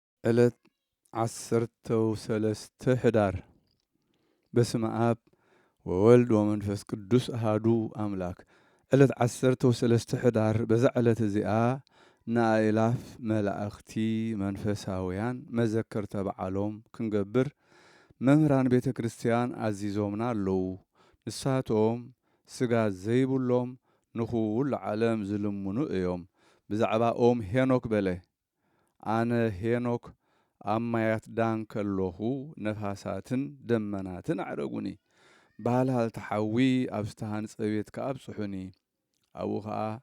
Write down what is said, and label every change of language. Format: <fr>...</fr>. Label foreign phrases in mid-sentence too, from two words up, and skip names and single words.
<ti>ዕለት 13 ህዳር</ti> <gez>በስመ አብ ወወልድ ወመንፈስ ቅዱስ አሃዱ አምላክ።</gez> <ti>ዕለት 13 ህዳር በዛ ዕለት እዚኣ ንኣእላፍ መላእኽቲ መንፈሳውያን መዘከርተ በዓሎም ክንገብር መምህራን ቤተ ክርስቲያን ኣዚዞምና ኣለዉ። ንሳቶም ስጋ ዘይብሎም ንኹሉ ዓለም ዝልምኑ እዮም። ብዛዕባ ኦም ሄኖክ በለ ኣነ ሄኖክ ኣብ ማያት ዳን ከለኹ ነፋሳትን ደመናትን ኣዕረጉኒ ባህልሃል ተሓዊ ኣብ ዝተሃንፀ ቤት ከዓ ኣብፅሑኒ። ኣብኡ ከዓ</ti>